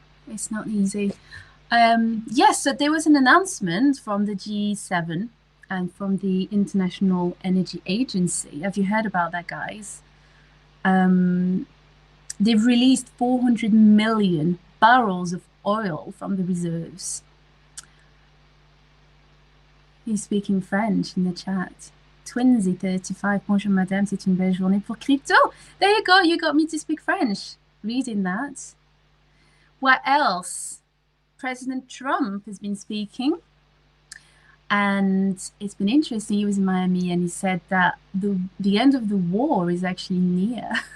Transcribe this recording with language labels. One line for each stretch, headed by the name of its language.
English: It's not easy. Yes, so there was an announcement from the G7 and from the International Energy Agency. Have you heard about that, guys? They've released 400 million barrels of oil from the reserves. He's speaking French in the chat.
French: Twinsy35, bonjour madame, c'est une belle journée pour crypto.
English: There you go, you got me to speak French reading that. What else? President Trump has been speaking, and it's been interesting. He was in Miami and he said that the end of the war is actually near.